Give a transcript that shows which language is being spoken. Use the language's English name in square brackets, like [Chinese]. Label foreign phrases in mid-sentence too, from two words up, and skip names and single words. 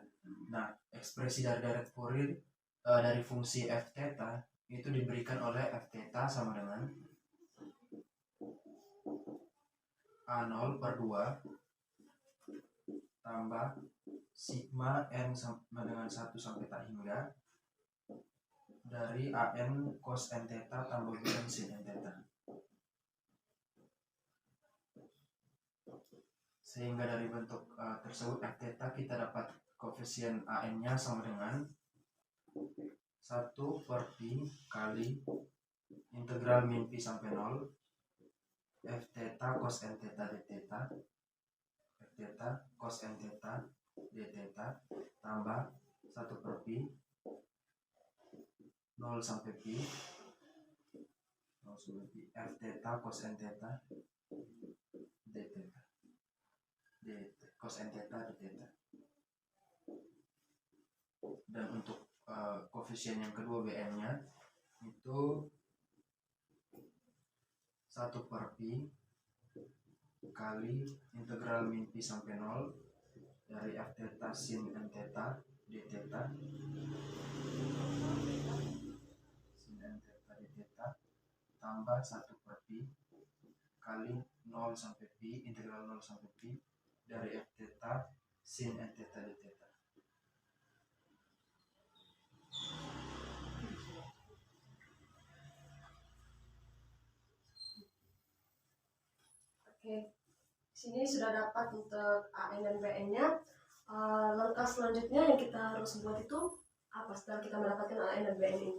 [Indonesian] Nah, ekspresi dari deret Fourier dari fungsi f theta itu diberikan oleh f theta sama dengan A0 per 2 tambah sigma n sama dengan 1 sampai tak hingga dari AN cos n theta tambah BN sin n theta. Sehingga dari bentuk tersebut f theta kita dapat koefisien AN-nya sama dengan 1 per pi kali integral min pi sampai 0 f theta cos n theta d theta f theta cos n theta d theta tambah 1 per pi 0 sampai pi f theta cos n theta d theta cos n theta d theta. Dan untuk koefisien yang kedua BN-nya itu 1 per pi kali integral min pi sampai 0 dari f theta sin n theta d theta sin n theta d theta tambah 1 per pi kali 0 sampai pi integral 0 sampai pi dari f theta sin n theta d theta. Oke, sini sudah dapat untuk AN dan BN-nya. Langkah selanjutnya yang kita harus buat itu apa setelah kita mendapatkan AN dan BN ini?